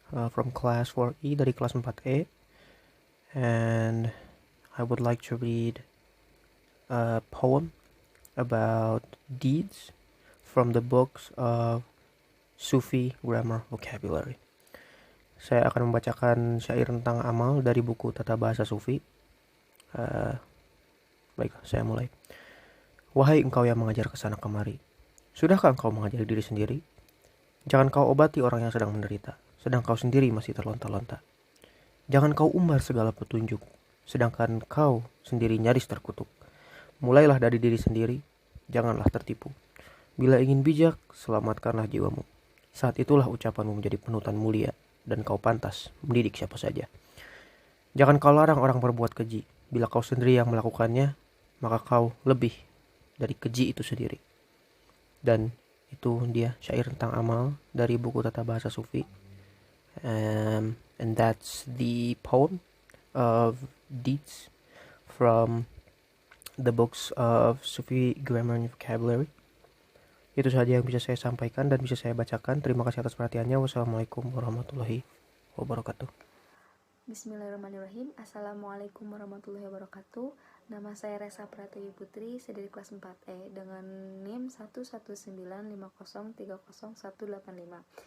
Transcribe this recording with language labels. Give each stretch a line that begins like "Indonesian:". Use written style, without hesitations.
English: From class 4E
Indonesian: dari kelas 4E.
English: And I would like to read a poem about deeds from the books of Sufi Grammar Vocabulary.
Indonesian: Saya akan membacakan syair tentang amal dari buku Tata Bahasa Sufi. Baiklah, saya mulai. Wahai engkau yang mengajar kesana kemari, sudahkah engkau mengajari diri sendiri? Jangan kau obati orang yang sedang menderita, sedang kau sendiri masih terlonta-lonta. Jangan kau umbar segala petunjuk, sedangkan kau sendiri nyaris terkutuk. Mulailah dari diri sendiri, janganlah tertipu. Bila ingin bijak, selamatkanlah jiwamu. Saat itulah ucapanmu menjadi penutan mulia, dan kau pantas mendidik siapa saja. Jangan kau larang orang berbuat keji, bila kau sendiri yang melakukannya, maka kau lebih dari keji itu sendiri. Dan itu dia syair tentang amal dari buku Tata Bahasa Sufi.
English: And that's the poem of deeds from the books of Sufi Grammar and Vocabulary.
Indonesian: Itu saja yang bisa saya sampaikan dan bisa saya bacakan. Terima kasih atas perhatiannya. Wassalamualaikum warahmatullahi wabarakatuh. Bismillahirrahmanirrahim. Assalamualaikum warahmatullahi wabarakatuh. Nama saya Resa Pratiwi Putri, saya dari kelas 4E dengan NIM 11950300185.